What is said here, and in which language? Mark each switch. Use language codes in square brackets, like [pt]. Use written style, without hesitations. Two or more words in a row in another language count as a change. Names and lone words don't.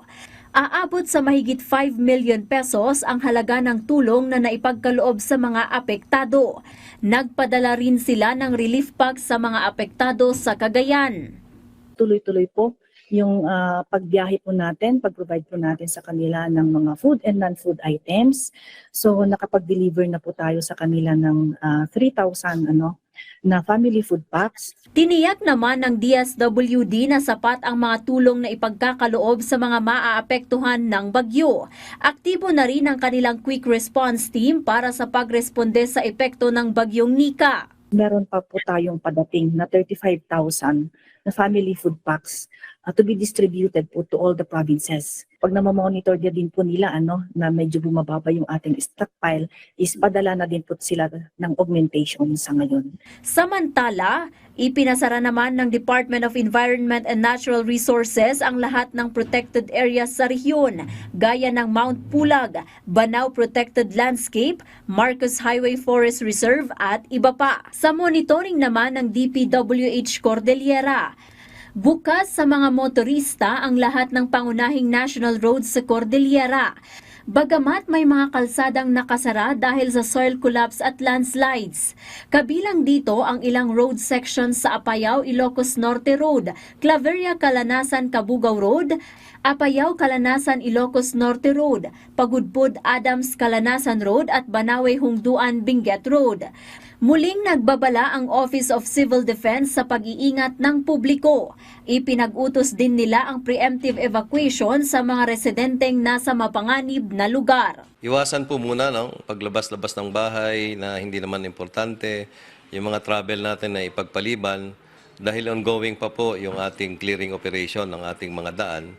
[tl] Aabot sa mahigit 5 million pesos ang halaga ng tulong na naipagkaloob sa mga apektado. Nagpadala rin sila ng [en] relief packs [tl] sa mga apektado sa Cagayan. Tuloy-tuloy po yung pagbiyahe po natin, pag-provide po natin sa kanila ng mga [en] food and non-food items. [tl] So nakapag-deliver na po tayo sa kanila ng 3,000 na [en] family food packs. [tl] Tiniyak naman ng DSWD na sapat ang mga tulong na ipagkakaloob sa mga maaapektuhan ng bagyo. Aktibo na rin ang kanilang [en] quick response team [tl] para sa pagresponde sa epekto ng bagyong Nika. Meron pa po tayong padating na 35,000 na [en] family food packs to be distributed [tl] po [en] to all the provinces. [tl] Pag namamonitor din po nila na medyo bumababa yung ating stockpile, is padala na din po sila ng augmentation sa ngayon. Samantala, ipinasara naman ng Department of Environment and Natural Resources ang lahat ng protected areas sa rehiyon, gaya ng Mount Pulag, Banao Protected Landscape, Marcos Highway Forest Reserve at iba pa. Sa monitoring naman ng DPWH Cordillera, bukas sa mga motorista ang lahat ng pangunahing national roads sa Cordillera. Bagamat may mga kalsadang nakasara dahil sa [en] soil collapse [tl] at landslides. Kabilang dito ang ilang road sections sa Apayao, Ilocos Norte Road, Claveria, Calanasan, Cabugao Road, Apayao, Calanasan, Ilocos Norte Road, Pagudpud, Adams, Calanasan Road at Banawe, Hungduan, Benguet Road. Muling nagbabala ang Office of Civil Defense sa pag-iingat ng publiko. Ipinag-utos din nila ang [en] preemptive evacuation [tl] sa mga residenteng nasa mapanganib na lugar. Iwasan po muna paglabas-labas ng bahay na hindi naman importante, yung mga travel natin na ipagpaliban dahil ongoing pa po yung ating [en] clearing operation [tl] ng ating mga daan.